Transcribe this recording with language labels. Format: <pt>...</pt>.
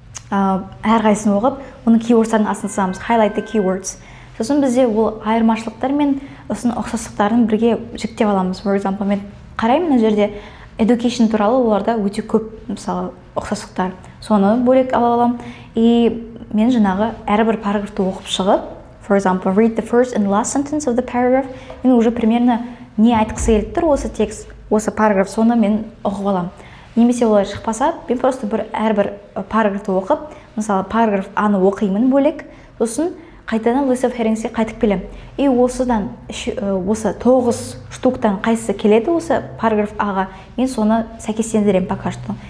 <kk>Әрқайсысын оқып, оның keywordстарын астына сызамыз,</kk> <en>highlight the keywords.</en> <kk>Сосын бізде ол айырмашылықтар мен осының ұқсастықтарын бірге жіктеп аламыз.</kk> <en>For example,</en> <kk>мен қараймын мына жерде education туралы оларда өте көп, мысалы, ұқсастықтар. Соны бөлек ала аламын. И мен жаңағы әрбір параграфты оқып шығып,</kk> <en>for example, read the first and last sentence of the paragraph.</en> <kk>Мен</kk> <ru>уже примерно</ru> <kk>не айтқысы келіп тұр осы текст, осы параграф, соны мен оқып аламын. Немесе олай шықпаса, мен просто әрбір параграфты оқып, мысалы, параграф аны оқимын бөлек, сосын қайтадан list of headings'е қайтып келем. И осыдан, осы 9 штуктан қайсысы келеді осы параграф аға, мен соны сәйкестендірем</kk> <ru>пока что.</ru>